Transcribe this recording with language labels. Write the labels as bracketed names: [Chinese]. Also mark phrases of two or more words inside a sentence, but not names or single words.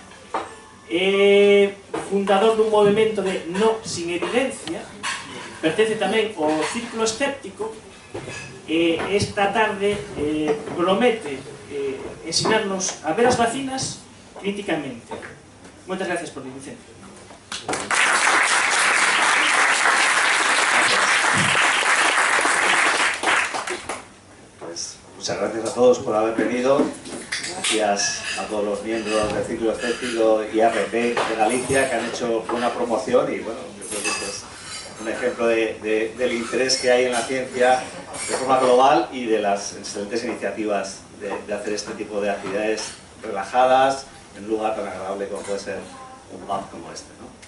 [Galician] é fundador dun movimento de no sin evidencia, pertence tamén ao Círculo Escéptico e esta tarde promete ensinarnos a ver as vacinas críticamente. Moitas gracias por vir, Vicente. [Spanish] Pues muchas gracias a todos por haber venido. Gracias a todos los miembros del Círculo Escéptico y ARP de Galicia que han hecho buena promoción y bueno, yo creo que esto es un ejemplo del interés que hay en la ciencia de forma global y de las excelentes iniciativas de hacer este tipo de actividades relajadas en un lugar tan agradable como puede ser un pub como este, ¿no?